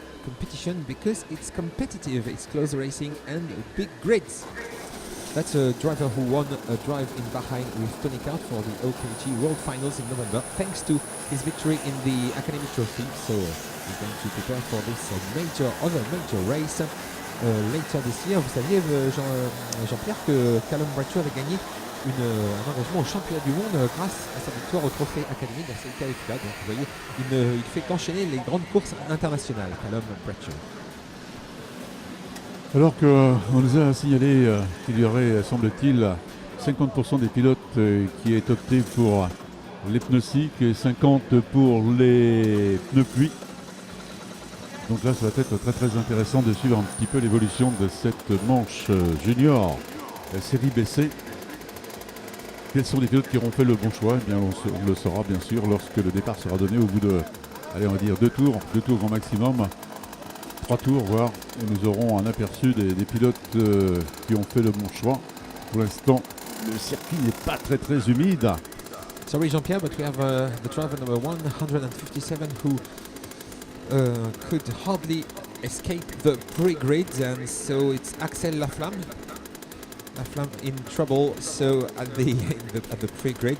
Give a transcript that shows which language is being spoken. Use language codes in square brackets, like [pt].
[en] competition because it's competitive, it's close racing and big grids. That's a driver who won a drive in Bahrain with Tony Kart for the OKG World Finals in November, thanks to his victory in the Academy Trophy. So he's going to prepare for this other major race later this year. [fr] Vous saviez, Jean-Pierre, que Callum Bradshaw avait gagné un engagement au championnat du monde grâce à sa victoire au trophée Academy de la CITF. Donc vous voyez, il fait qu'enchaîner les grandes courses internationales, Callum Bradshaw. Alors qu'on nous a signalé qu'il y aurait, semble-t-il, 50% des pilotes qui aient opté pour les pneus cycles et 50% pour les pneus pluie. Donc là, ça va être très très intéressant de suivre un petit peu l'évolution de cette manche junior série BC. Quels sont les pilotes qui auront fait le bon choix? Eh bien, on le saura bien sûr lorsque le départ sera donné au bout de, allez, on va dire 2 tours grand maximum. 3 tours, voire, et nous aurons un aperçu des pilotes qui ont fait le bon choix. Pour l'instant, le circuit n'est pas très très humide. [en] Sorry, Jean-Pierre, but we have the driver number 157 who could hardly escape the pre-grids, and so it's Axel Laflamme. Laflamme in trouble, so at the pre-grid.